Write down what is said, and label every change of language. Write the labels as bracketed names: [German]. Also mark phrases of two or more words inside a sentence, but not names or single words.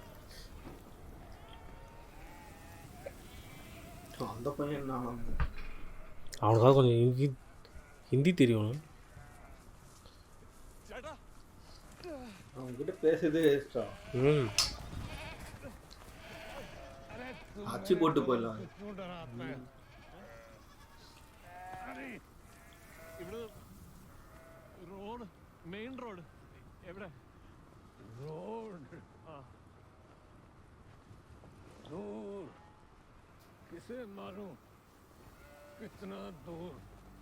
[Tamil] அந்த பையன் என்ன அவனுக்காக கொஞ்சம் ஹிந்தி தெரியும். அவங்ககிட்ட பேசுறதே வேஸ்டா. அச்சு போட்டு போயிடலாம். [Malayalam] ഇവിടെ റോഡ് [English] main road [Malayalam] എവിടെ? [Hindi] रोड दूर किसे मालूम कितना दूर.